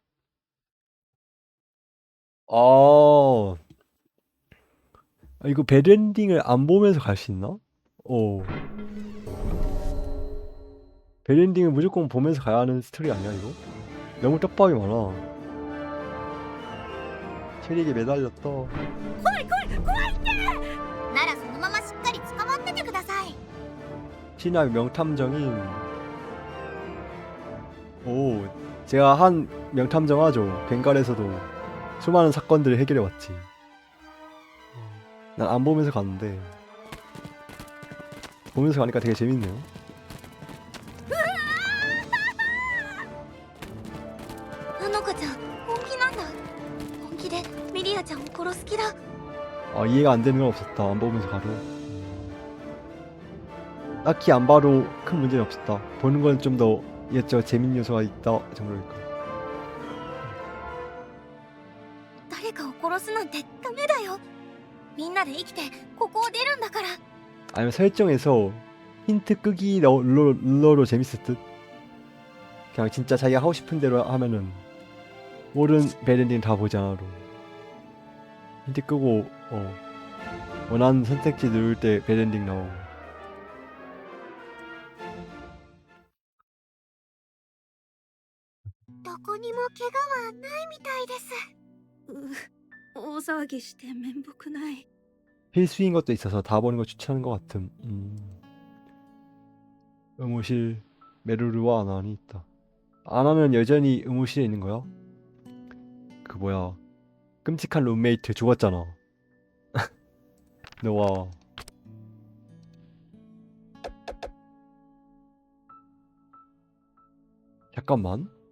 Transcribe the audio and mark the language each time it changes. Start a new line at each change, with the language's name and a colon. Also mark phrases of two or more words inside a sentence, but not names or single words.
Korean: 아, 이거 배드 엔딩을 안 보면서 갈 수 있나? 배드 엔딩을 무조건 보면서 가야 하는 스토리 아니야 이거? 너무 떡밥이 많아. 체리에게 매달렸다.
Japanese: ならそのまましっかり捕まっててください。
Korean: 신화의 명탐정인. 제가 한 명탐정하죠. 벵갈에서도 수많은 사건들을 해결해왔지. 난 안 보면서 갔는데 보면서 가니까 되게 재밌네요.
Japanese: あの子ちゃん本気なんだ。本気でミリアちゃんを殺す気だ。
Korean: 아, 이해가 안 되는 건 없었다. 안 보면서 가도. 딱히 안 봐도 큰 문제는 없었다. 보는 건 좀 더 이것저것 재밌는 요소가 있다 정도니까.
Japanese: 誰かを殺すなんてダメだよ。みんなで生きてここを出るんだから。
Korean: 아니면 설정에서 힌트 끄기 눌러도 재밌을 듯. 그냥 진짜 자기가 하고 싶은 대로 하면은 모든 배드엔딩 다 보지 않아도 힌트 끄고 원하는 선택지 누를 때 배드엔딩 나오고.
Japanese: どこにも怪我はないみたいです。大騒ぎして面目ない。
Korean: 필수인 것도 있어서 다 보는 거 추천하는 것 같음. 의무실 메루르와 아나니 있다. 아나는 여전히 의무실에 있는 거야? 그 뭐야 끔찍한 룸메이트 죽었잖아. 너와 잠깐만.